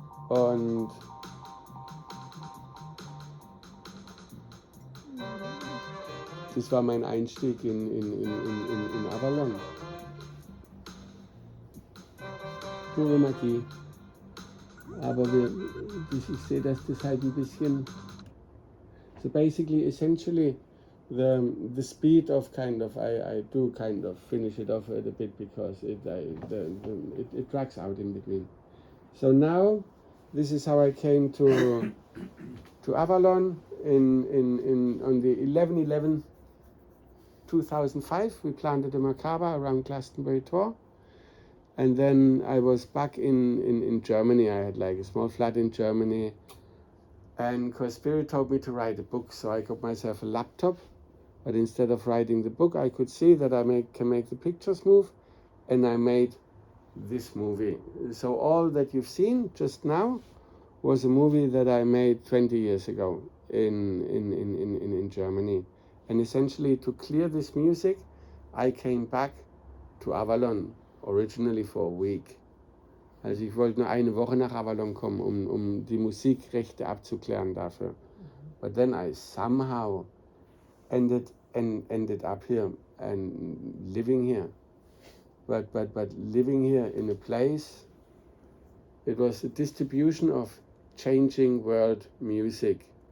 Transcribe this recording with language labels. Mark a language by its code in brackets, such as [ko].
[de] Und das war mein Einstieg in Avalon. Pure Magie. Aber ich sehe, dass das halt ein bisschen... [en] So basically, essentially, the speed of kind of, I do kind of finish it off a bit, because it drags out in between. So now, this is how I came to Avalon on the 11/11/2005. We planted a Merkaba around Glastonbury tour. And then I was back in Germany. I had like a small flat in Germany. And because Spirit told me to write a book, so I got myself a laptop. But instead of writing the book, I could see that I can make the pictures move. And I made this movie. So all that you've seen just now was a movie that I made 20 years ago in Germany. And essentially, to clear this music, I came back to Avalon, originally for a week. [de] Also ich wollte nur eine Woche nach Avalon kommen, um die Musikrechte abzuklären dafür. [en] But then I somehow ended up here and living here. But living here in a place, it was a distribution of changing world music.